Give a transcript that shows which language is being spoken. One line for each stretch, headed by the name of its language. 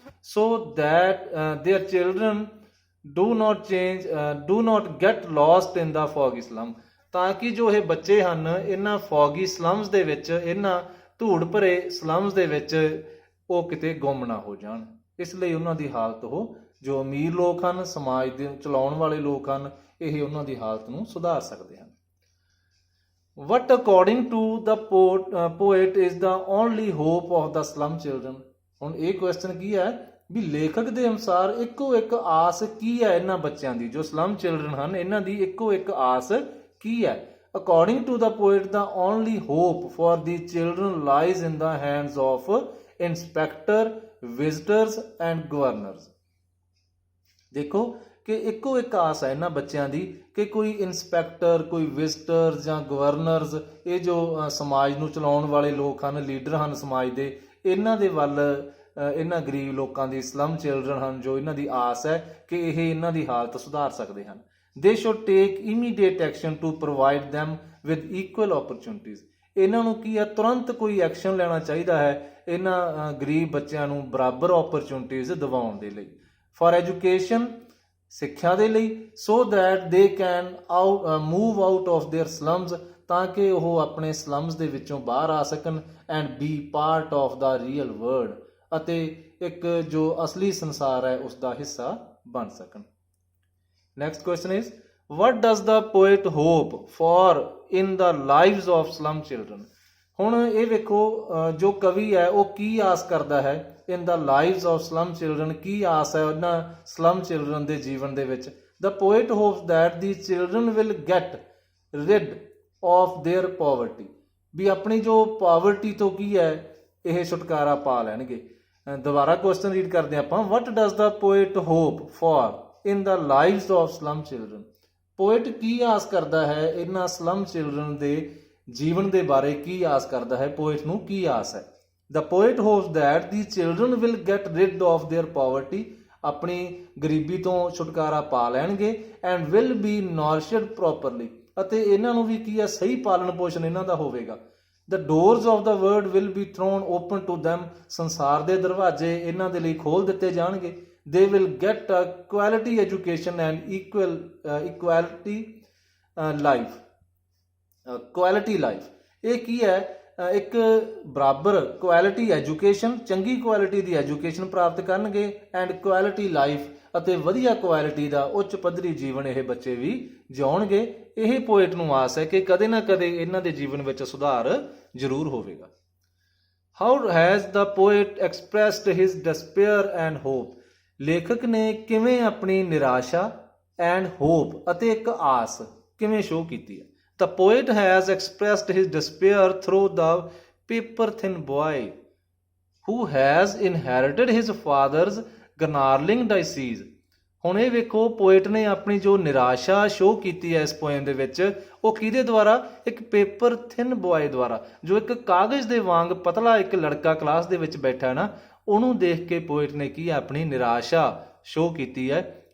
English: so that their children do not get lost in the foggy slum,
Punjabi: ਤਾਂ ਕਿ ਜੋ ਇਹ ਬੱਚੇ ਹਨ ਇਹਨਾਂ ਫੌਗੀ ਸਲਮਸ ਦੇ ਵਿੱਚ, ਇਹਨਾਂ ਧੂੜ ਭਰੇ ਸਲਮਸ ਦੇ ਵਿੱਚ ਉਹ ਕਿਤੇ ਗੁੰਮ ਨਾ ਹੋ ਜਾਣ। ਇਸ ਲਈ ਉਹਨਾਂ ਦੀ ਹਾਲਤ, ਉਹ ਜੋ ਅਮੀਰ ਲੋਕ ਹਨ, ਸਮਾਜ ਦੇ ਚਲਾਉਣ ਵਾਲੇ ਲੋਕ ਹਨ, ਇਹ ਉਹਨਾਂ ਦੀ ਹਾਲਤ ਨੂੰ ਸੁਧਾਰ ਸਕਦੇ ਹਨ।
English: What according to the poet is the only hope of the slum children?
Punjabi: ਹੁਣ ਇਹ ਕੁਐਸਚਨ ਕੀ ਹੈ ਵੀ ਲੇਖਕ ਦੇ ਅਨੁਸਾਰ ਇੱਕੋ ਇੱਕ ਆਸ ਕੀ ਹੈ ਇਹਨਾਂ ਬੱਚਿਆਂ ਦੀ, ਜੋ ਸਲਮ ਚਿਲਡਰਨ ਹਨ, ਇਹਨਾਂ ਦੀ ਇੱਕੋ ਇੱਕ ਆਸ ਕੀ ਹੈ?
English: According to the poet, the only hope for the children lies in the hands of inspector, visitors and governors.
Punjabi: ਦੇਖੋ ਕਿ ਇੱਕੋ ਇੱਕ ਆਸ ਹੈ ਇਹਨਾਂ ਬੱਚਿਆਂ ਦੀ ਕਿ ਕੋਈ ਇਨਸਪੈਕਟਰ, ਕੋਈ ਵਿਜ਼ਟਰ ਜਾਂ ਗਵਰਨਰਸ, ਇਹ ਜੋ ਸਮਾਜ ਨੂੰ ਚਲਾਉਣ ਵਾਲੇ ਲੋਕ ਹਨ, ਲੀਡਰ ਹਨ ਸਮਾਜ ਦੇ, ਇਹਨਾਂ ਦੇ ਵੱਲ, ਇਹਨਾਂ ਗਰੀਬ ਲੋਕਾਂ ਦੀ, ਸਲਮ ਚਿਲਡਰਨ ਹਨ, ਜੋ ਇਹਨਾਂ ਦੀ ਆਸ ਹੈ ਕਿ ਇਹ ਇਹਨਾਂ ਦੀ ਹਾਲਤ ਸੁਧਾਰ ਸਕਦੇ ਹਨ।
English: They should take immediate action to provide them with equal opportunities.
Punjabi: ਇਹਨਾਂ ਨੂੰ ਕੀ ਹੈ? ਤੁਰੰਤ ਕੋਈ ਐਕਸ਼ਨ ਲੈਣਾ ਚਾਹੀਦਾ ਹੈ ਇਹਨਾਂ ਗਰੀਬ ਬੱਚਿਆਂ ਨੂੰ ਬਰਾਬਰ ਓਪਰਚੁਨਿਟੀਜ਼ ਦਿਵਾਉਣ ਦੇ ਲਈ।
English: for education,
Punjabi: ਸਿੱਖਿਆ ਦੇ ਲਈ।
English: so that they can move out of their slums,
Punjabi: ਤਾਂ ਕਿ ਉਹ ਆਪਣੇ ਸਲਮਸ ਦੇ ਵਿੱਚੋਂ ਬਾਹਰ ਆ ਸਕਣ।
English: and be part of the real world,
Punjabi: ਅਤੇ ਇੱਕ ਜੋ ਅਸਲੀ ਸੰਸਾਰ ਹੈ ਉਸ ਦਾ ਹਿੱਸਾ ਬਣ ਸਕਣ।
English: Next question is, what does the poet hope for in the lives of slum children?
Punjabi: ਹੁਣ ਇਹ ਵੇਖੋ, ਜੋ ਕਵੀ ਹੈ ਉਹ ਕੀ ਆਸ ਕਰਦਾ ਹੈ
English: in the lives of slum children,
Punjabi: ਕੀ ਆਸ ਹੈ ਉਹਨਾਂ slum children ਦੇ ਜੀਵਨ ਦੇ ਵਿੱਚ?
English: The poet hopes that the children will get rid of their poverty,
Punjabi: ਵੀ ਆਪਣੀ ਜੋ ਪਾਵਰਟੀ ਤੋਂ ਕੀ ਹੈ ਇਹ ਛੁਟਕਾਰਾ ਪਾ ਲੈਣਗੇ। ਦੁਬਾਰਾ ਕੁਐਸਚਨ ਰੀਡ ਕਰਦੇ ਆਪਾਂ।
English: What does the poet hope for in the lives of slum children?
Punjabi: Poet ਕੀ ਆਸ ਕਰਦਾ ਹੈ ਇਹਨਾਂ ਸਲਮ ਚਿਲਡਰਨ ਦੇ ਜੀਵਨ ਦੇ ਬਾਰੇ? ਕੀ ਆਸ ਕਰਦਾ ਹੈ? ਪੋਇਟ ਨੂੰ ਕੀ ਆਸ ਹੈ?
English: The poet hopes that the children will get rid of their poverty,
Punjabi: ਆਪਣੀ ਗਰੀਬੀ ਤੋਂ ਛੁਟਕਾਰਾ ਪਾ ਲੈਣਗੇ,
English: and will be nourished properly,
Punjabi: ਅਤੇ ਇਹਨਾਂ ਨੂੰ ਵੀ ਕੀ ਹੈ, ਸਹੀ ਪਾਲਣ ਪੋਸ਼ਣ ਇਹਨਾਂ ਦਾ ਹੋਵੇਗਾ।
English: The doors of the world will be thrown open to them,
Punjabi: ਸੰਸਾਰ ਦੇ ਦਰਵਾਜ਼ੇ ਇਹਨਾਂ ਦੇ ਲਈ ਖੋਲ ਦਿੱਤੇ ਜਾਣਗੇ।
English: They will get a quality education and equality life, quality life,
Punjabi: ਇਹ ਕੀ ਹੈ, ਇੱਕ ਬਰਾਬਰ ਕੁਆਲਿਟੀ ਐਜੂਕੇਸ਼ਨ, ਚੰਗੀ ਕੁਆਲਿਟੀ ਦੀ ਐਜੂਕੇਸ਼ਨ ਪ੍ਰਾਪਤ ਕਰਨਗੇ,
English: and quality life,
Punjabi: ਅਤੇ ਵਧੀਆ ਕੁਆਲਿਟੀ ਦਾ ਉੱਚ ਪੱਧਰੀ ਜੀਵਨ ਇਹ ਬੱਚੇ ਵੀ ਜਿਉਣਗੇ। ਇਹ ਪੋਇਟ ਨੂੰ ਆਸ ਹੈ ਕਿ ਕਦੇ ਨਾ ਕਦੇ ਇਹਨਾਂ ਦੇ ਜੀਵਨ ਵਿੱਚ ਸੁਧਾਰ ਜ਼ਰੂਰ ਹੋਵੇਗਾ।
English: how has the poet expressed his despair and hope,
Punjabi: ਲੇਖਕ ਨੇ ਕਿਵੇਂ ਆਪਣੀ ਨਿਰਾਸ਼ਾ ਐਂਡ ਹੋਪ ਅਤੇ ਇੱਕ ਆਸ ਕਿਵੇਂ ਸ਼ੋਅ ਕੀਤੀ ਹੈ।
English: The poet has expressed his despair through the paper-thin boy who has inherited his father's gnarling disease।
Punjabi: ਹੁਣ ਇਹ ਵੇਖੋ, ਪੋਇਟ ਨੇ ਆਪਣੀ ਜੋ ਨਿਰਾਸ਼ਾ ਸ਼ੋਅ ਕੀਤੀ ਹੈ ਇਸ ਪੋਇਮ ਦੇ ਵਿੱਚ, ਉਹ ਕਿਹਦੇ ਦੁਆਰਾ, ਇੱਕ ਪੇਪਰ ਥਿਨ ਬॉय ਦੁਆਰਾ, ਜੋ ਇੱਕ ਕਾਗਜ਼ ਦੇ ਵਾਂਗ ਪਤਲਾ ਇੱਕ ਲੜਕਾ ਕਲਾਸ ਦੇ ਵਿੱਚ ਬੈਠਾ ਨਾ, ਉਹਨੂੰ ਦੇਖ ਕੇ ਪੋਇਟ ਨੇ ਕੀ ਆਪਣੀ ਨਿਰਾਸ਼ਾ ਸ਼ੋਅ ਕੀਤੀ ਹੈ।